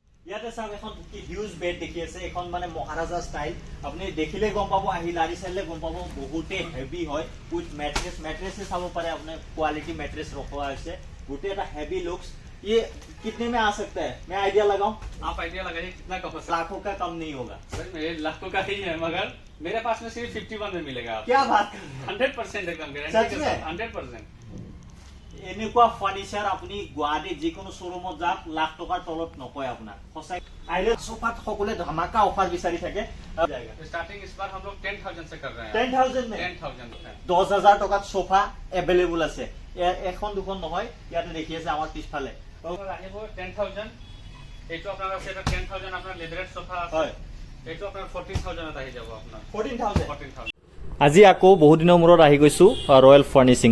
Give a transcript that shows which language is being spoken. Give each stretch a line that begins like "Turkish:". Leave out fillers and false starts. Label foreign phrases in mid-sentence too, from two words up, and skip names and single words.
Assamese: ইয়াতে চাওক এখন কি হিউজ বেড দেখি আছে, এখন মানে মহাৰাজা ষ্টাইল। আপুনি দেখিলে গম পাব, আহি লাৰি চাইলে গম পাব, বহুতে হেভি হয়।
English: with mattress
Assamese: চাব পাৰে, আপোনাৰ কোৱালিটি মেট্ৰেছ ৰখোৱা হৈছে, গোটেই এটা
English: heavy looks.
Hindi: ये कितने में आ सकता है? मैं आइडिया लगाऊं? आप आइडिया लगाइए कितना का हो सकता है? लाखों का कम नहीं होगा सर मेरे लाखों का ही है, मगर मेरे पास में सिर्फ 51 में मिलेगा आपको। क्या बात कर रहे हैं? 100% एकदम सच गारंटी में? 100%।
Assamese: এনেকুৱা ফাৰ্নিচাৰ আপুনি গুৱাহাটী যিকোনো শ্বৰুমত যাওক, লাখ টকাৰ তলত নকয় আপোনাক। সঁচাই আহিলে সোফাত সকলোৱে ধমাকা অফাৰ বিচাৰি থাকে।
Hindi: स्टार्टिंग इस बार हम लोग 10,000 से कर रहे हैं। 10,000 में 10,000 है।
Assamese: 10,000 টকাত সোফা এভেইলেবল আছে। এখন দুখন নহয়, ইয়াতে দেখি আছে আমাৰ পিছফালে। और আহিব 10,000 এইটো আপোনাৰ আছে, এটা 10,000 আপোনাৰ লেদাৰেট সোফা আছে। হয়, এইটো আপোনাৰ 14,000 ত আহি যাব আপোনাৰ 14,000। 14,000। আজি আকৌ বহুত দিনৰ মূৰত আহি গৈছোঁ ৰয়েল ফাৰ্নিচিং।